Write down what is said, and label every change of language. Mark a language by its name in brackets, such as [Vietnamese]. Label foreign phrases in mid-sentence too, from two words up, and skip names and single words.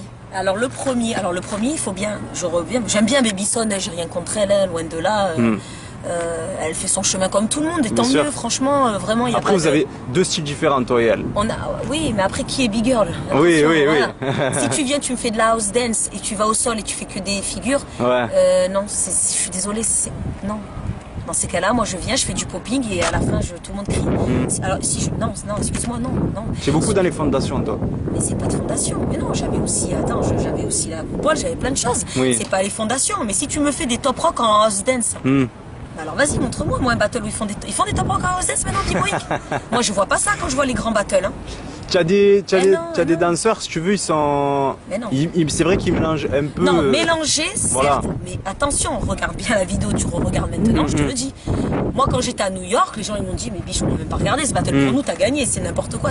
[French] Alors le premier, il faut bien, j'aime bien Babyson, hein, j'ai rien contre elle, hein, loin de là. Elle fait son chemin comme tout le monde, et tant mieux, franchement, vraiment, il y a Après, pas vous avez 2 styles différents, toi et elle. Oui, mais après, qui est Big Girl? Oui, Attention, oui, voilà. oui. Si tu viens, tu me fais de la [English] house dance, [French] et tu vas au sol, et tu fais que des figures, non, je suis désolée, non. Dans ces cas-là, moi, je viens, je fais du popping, et à la fin, tout le monde crie. Alors, non, excuse-moi, non. J'ai beaucoup dans les fondations, toi. Mais c'est pas de fondation. Mais non, j'avais aussi la coupole, j'avais plein de choses. Oui. C'est pas les fondations. Mais si tu me fais des [English] top rock [French] en [English] house dance, [French] alors vas-y, montre-moi, moi, un battle où ils font des [English] top rock [French] en [English] house dance [French] maintenant, dis-moi. Moi, je vois pas ça quand je vois les grands battles. Hein. Tu as des danseurs, si tu veux, ils sont. Mais non. C'est vrai qu'ils mélangent un peu. Non, mélanger, voilà. certes. Mais attention, regarde bien la vidéo, tu regardes maintenant, je te le dis. Moi, quand j'étais à New York, les gens ils m'ont dit, mais biche, on n'a même pas regardé ce battle pour nous, t'as gagné, c'est n'importe quoi.